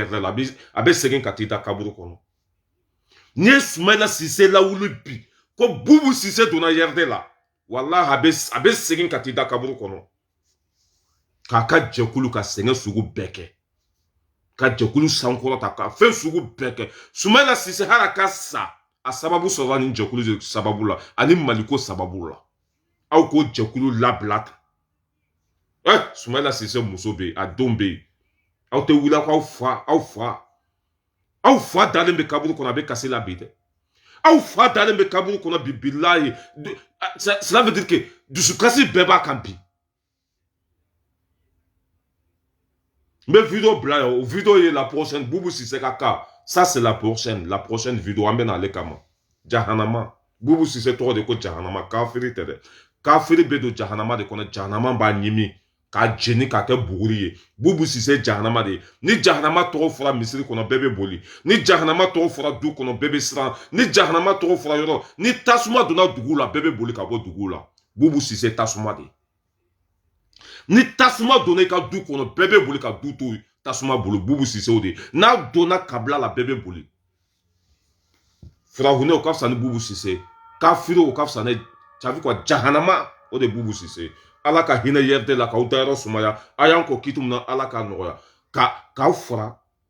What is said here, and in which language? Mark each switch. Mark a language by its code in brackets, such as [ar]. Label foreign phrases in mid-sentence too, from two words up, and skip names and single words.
[bm] YRD la a bɛ segin ka t'i da kaburu kɔnɔ ne Soumaïla Cissé la wuli bi ko Boubou Cissé donna YRD la wallahi a bɛ segin ka t'i da kaburu kɔnɔ k'a ka jɛkulu ka sɛgɛn sugu bɛɛ kɛ ka jɛkulu sankɔrɔta ka fɛn sugu bɛɛ kɛ Soumaïla Cissé hali a ka sa a sababu sɔrɔla nin jɛkulu de sababu la ani Maliko sababu la aw k'o jɛkulu labila tan Soumaïla Cissé muso bɛ yen a denw bɛ yen aw tɛ wuli aw fa dalen bɛ kaburu kɔnɔ a bɛ kasi la bi dɛ aw fa dalen bɛ kaburu kɔnɔ bi bilahi [fr] cela veut dire que [bm] dusukasi bɛɛ b'a kan bi n bɛ vidéo bila yan o vidéo ye [fr] la prochaine [bm] Boubou Cissé ka cas [fr] ça c'est la prochaine vidéo [bm] an bɛ na ale kama jahanama Boubou Cissé tɔgɔ de ko jahanama kafiri tɛ dɛ kafiri bɛ don jahanama de kɔnɔ jahanama b'a ɲimi k'a jeni k'a kɛ buguri ye Boubou Cissé jahanama de ye ni jahanama tɔgɔ fɔra misiri kɔnɔ bɛɛ bɛ boli ni jahanama tɔgɔ fɔra du kɔnɔ bɛɛ bɛ siran ni jahanama tɔgɔ fɔra yɔrɔ ni tasuma donna dugu la bɛɛ bɛ boli ka bɔ dugu la Boubou Cissé tasuma de ni tasuma donna i ka du kɔnɔ bɛɛ bɛ boli ka du to tasuma bolo Boubou Cissé o de n'a donna kabila la bɛɛ bɛ boli Firawuna o ka fisa ni Boubou Cissé kafiri o ka fisa ni [fr] ça veut quoi [bm] jahanama o de Boubou Cissé ala ka hinɛ YRD la k'aw dayɔrɔ sumaya a y'an kɔ kitu min na ala k'a nɔgɔya k'aw fara